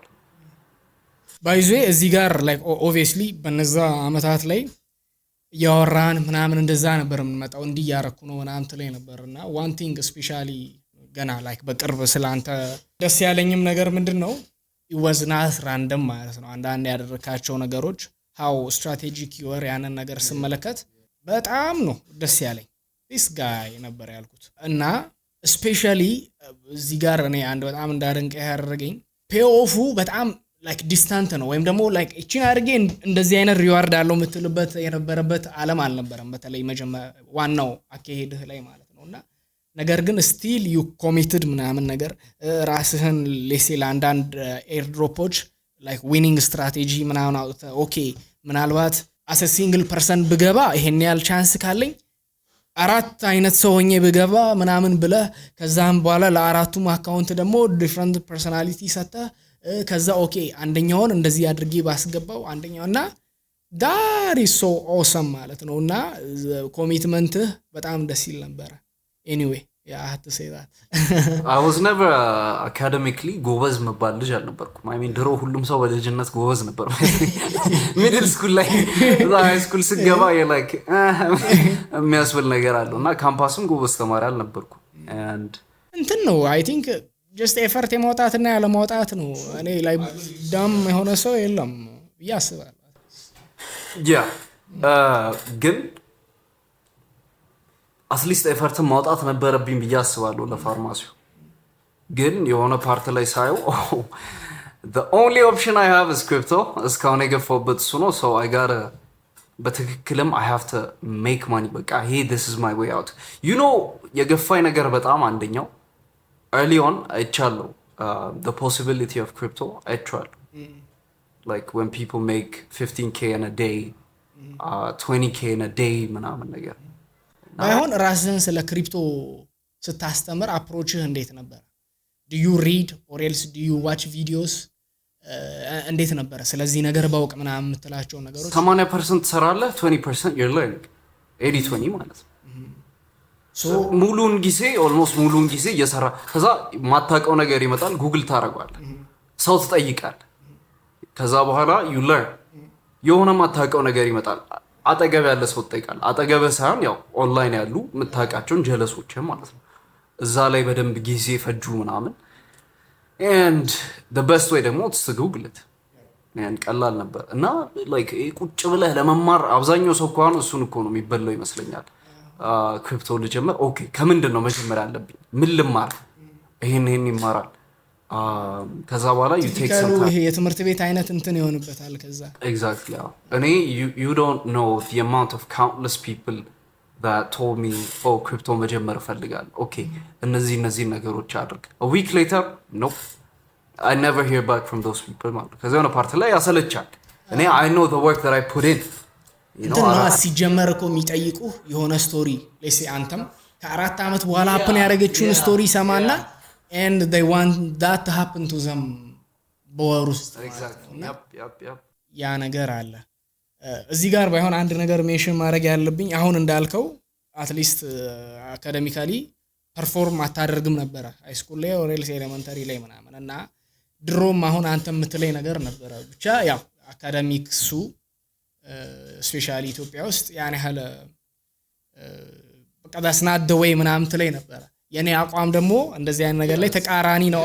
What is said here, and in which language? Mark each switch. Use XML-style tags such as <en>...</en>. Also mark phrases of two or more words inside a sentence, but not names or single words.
<am>ባይዞ እዚህ ጋር</am> <en>like obviously</en> <am>በነዛ አመታት ላይ ያወራን ምናምን እንደዛ ነበር የምንመጣው እንዲህ ያረኩ ነው ምናምን ትለኝ ነበርና</am> <en>one thing especially</en> <am>ገና like በቅርብ ስላንተ ደስ ያለኝም ነገር ምንድነው</am> <en>it was not random</en> <am>ማለት ነው አንዳንድ ያደረካቸው ነገሮች</am> <en>how strategic you were</en> <am>ያንን ነገር ስመለከት በጣም ነው ደስ ያለኝ</am> <en>this guy</en> <am>ነበር ያልኩት እና especially እዚህ ጋር እኔ አንድ በጣም እንዳደንቀ ያደረገኝ payoff በጣም like distant ነው ወይም ደግሞ like እቺን አድርጌ እንደዚህ አይነት ሪዋርድ አለው የምትልበት የነበረበት ዓለም አልነበረም በተለይ ዋናው አካሄድህ ላይ ማለት ነውና ነገር ግን</am> <en>still you committed</en> <am>ምናምን ነገር ራስህን ለሴል አንዳንድ ኤርድሮፖች</am> <en>like winning strategy</en> <am>ምናምን ኦኬ ምናልባት</am> <en>as a single person</en> <am>ብገባ ይሄን ያህል ቻንስ ካለኝ አራት አይነት ሰው ሆኜ ብገባ ምናምን ብለህ ከዛም በኋላ ለአራቱም አካውንት ደግሞ</am> <en>different personality</en> <am>ሰጥተህ ከዛ ኦኬ አንደኛውን እንደዚህ አድርጌ ባስገባው አንደኛውና</am> <en>that is so awesome</en> <am>ማለት ነውና ኮሚትመንት በጣም ደስ ይል ነበር</am> <en>anyway Yeah, I had to say that. I was never academically</en> <am>ጎበዝ መባል ልጅ አልነበርኩም።</am> <en>I mean</en> <am>ድሮ ሁሉም ሰው በልጅነት ጎበዝ ነበር።</am> <en>middle school</en> <am>ላይ</am> <en>high school</en> <am>ስገባ የላይክ የሚያስብል ነገር አለው እና ካምፓስም ጎበዝ ተማሪ አልነበርኩም። and እንትን ነው</am> <en>I think just effort</en> <am>የማውጣትና ያለ ማውጣት ነው። እኔ ላይ ዳም የሆነ ሰው የለም ብዬ አስባለሁ። ያ ግን አትሊስት ኤፈርትን ማውጣት ነበረብኝ ብዬ አስባለሁ ለፋርማሲው። ግን የሆነ ፓርት ላይ ሳየው</am> <en>the only option I have is crypto</en> <am>እስካሁን የገፋሁበት እሱ ነው።</am> <en>so I gotta በትክክልም I have to make money በቃ hey this is my way out. you know</en> <am>የገፋኝ ነገር በጣም አንደኛው</am> <en>early on አይቻለሁ the possibility of crypto አይቻለሁ like when people make 15k in a day 20k in a day</en> <am>ምናምን ነገር ባይሆን ራስህን ስለ ክሪፕቶ ስታስተምር አፕሮችህ እንዴት ነበር?</am> <en>do you read or else do you watch videos?</en> <am>እንዴት ነበር ስለዚህ ነገር ባውቅ ምናምን የምትላቸው ነገሮች? 80% ትሰራለህ 20%</am> <en>you're learning</en> <am>80-20 ማለት ነው። ሙሉን ጊዜ ኦልሞስት ሙሉን ጊዜ እየሰራ ከዛ ማታውቀው ነገር ይመጣል ጉግል ታደርጋለህ ሰው ትጠይቃለህ ከዛ በኋላ</am> <en>you learn</en> <am>የሆነ ማታውቀው ነገር ይመጣል አጠገብ ያለ ሰው ትጠይቃለህ አጠገብ ሳይሆን ያው ኦንላይን ያሉ የምታውቃቸውን ጀለሶችም ማለት ነው እዛ ላይ በደንብ ጊዜ ፈጁ ምናምን</am> <en>and the best way</en> <am>ደግሞ</am> <en>to google it</en> <am>ያን ቀላል ነበር እና like ቁጭ ብለህ ለመማር አብዛኛው ሰው እንኳን እሱን እኮ ነው የሚበላው ይመስለኛል ክሪፕቶ ልጀምር ኦኬ ከምንድን ነው መጀመር ያለብኝ ምን ልማር ይሄን ይማራል ከዛ በኋላ</am> <en>you take some time</en> <am>ይሄ የትምህርት ቤት አይነት እንትን ይሆንበታል ከዛ</am> <en>exactly እኔ you don't know the amount of countless people that told me oh crypto</en> <am>መጀመር ፈልጋለሁ</am> <en>okay</en> <am>እነዚህ ነገሮች አድርግ</am> <en>a week later nope I never hear back from those people</en> <am>ማለት ከዛ የሆነ ፓርት ላይ ያሰለቻል እኔ</am> <en>I know the work that I put in you know</en> <am>ሲጀመር እኮ የሚጠይቁ የሆነ ስቶሪ ለሲ አንተም ከ4 አመት በኋላ ሀፕን ያደረገችውን ስቶሪ ሰማና</am> <en>and they want that to happen to them</en> <am>በወር ውስጥ</am> <en>exactly yep</en> <am>ያ ነገር አለ እዚህ ጋር ባይሆን አንድ ነገር ሜንሽን ማድረግ ያለብኝ አሁን እንዳልከው</am> <en>at least academically perform</en> <am>አታደርግም ነበር ሃይ ስኩል ላይ</am> <en>or else elementary</en> <am>ላይ ምናምን እና ድሮም አሁን አንተ የምትለይ ነገር ነበር ብቻ ያው አካዳሚክሱ ስፔሻሊ ኢትዮጵያ ውስጥ ያን ያህል በቃ</am> <en>that's not the way</en> <am>ምናምን ትለይ ነበር የኔ አቋም ደግሞ እንደዚህ አይነት ነገር ላይ ተቃራኒ ነው</am>